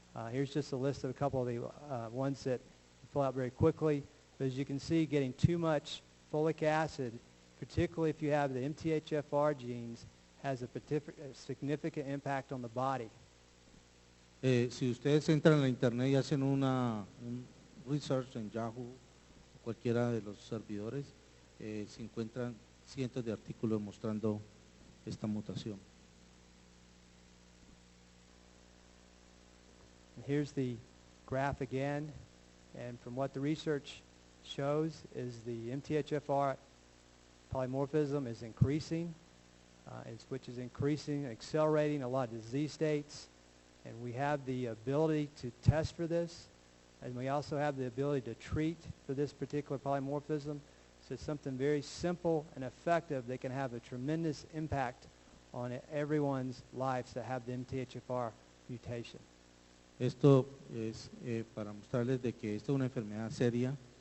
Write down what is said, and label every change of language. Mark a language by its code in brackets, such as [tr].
[en] Here's just a list of a couple of the ones that fill out very quickly. But as you can see, getting too much folic acid, particularly if you have the MTHFR genes, has a significant impact on the body. [es] Si ustedes entran en la internet y hacen un research en Yahoo o cualquiera de los servidores, se encuentran cientos de artículos mostrando esta mutación. [en] And here's the graph again, and from what the research shows is the MTHFR polymorphism is increasing, which is increasing, accelerating a lot of disease states, and we have the ability to test for this, and we also have the ability to treat for this particular polymorphism. So it's something very simple and effective that can have a tremendous impact on everyone's lives that have the MTHFR mutation. [es] Esto es para mostrarles de que esta es una enfermedad seria